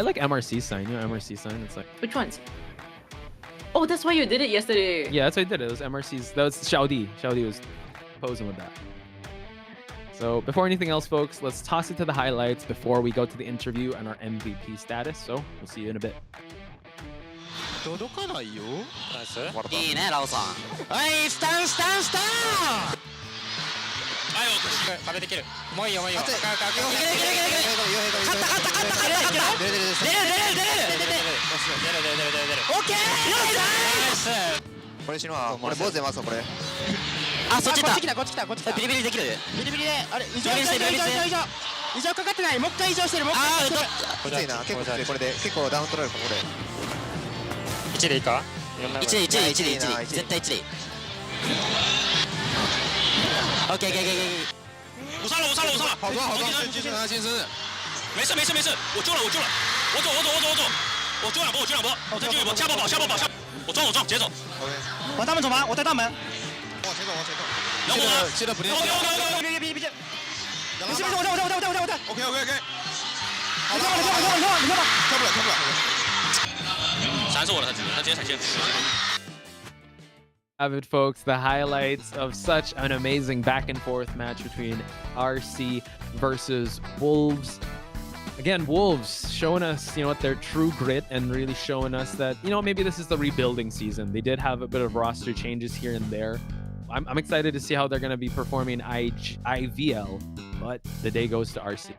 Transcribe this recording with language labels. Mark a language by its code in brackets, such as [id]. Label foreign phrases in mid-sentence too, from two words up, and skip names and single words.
[en] I like MRC sign. You know MRC sign? It's like... Which ones? Oh, Oh, that's why you did it yesterday. Yeah, that's why I did it. It was MRC's. That was Xiaodi. Xiaodi was posing with that. So before anything else, folks, let's toss it to the highlights before we go to the interview and our MVP status. So we'll see you in a bit. [ja] 届かないよ。ナイス。いいね、ラオさん。はい、スタンスタンスタン。はい、壁できる。もういいよ、もういいよ。いけるいけるいけるいける。勝った勝った勝った勝った。出る出る出る出る出る出る出る出る出る出る。オッケー。ナイス。これ死ぬわ。俺坊主出ますわこれ。あ、そっちだ。こっち来たこっち来たこっち来た。ビリビリできる。ビリビリであれ異常異常かかってない。もう一回異常してる。もう一回。これきついな。結構きついこれで結構ダウン取られるかもこれ。1でいいか？1で1で1で1で絶対1 でいい。 [en] OK OK OK。 [zh] 我上了我上了我上了。好多好多。继续拿金身。没事没事没事，我救了我救了，我走我走我走我走，我救两波我救两波，我再救一波，下波跑下波跑下，我撞我撞直接走。往大门走吗？我带大门。往前走往前走。然后我记得不练。别。没事没事，我带。 [en] OK OK OK。 [zh] 好了，你跳吧，跳不了。闪是我的，他直接闪现。 [en] Avid folks, the highlights of such an amazing back and forth match between RC versus Wolves. Again, Wolves showing us, what their true grit and really showing us that, maybe this is the rebuilding season. They did have a bit of roster changes here and there. I'm excited to see how they're going to be performing IVL, but the day goes to RC.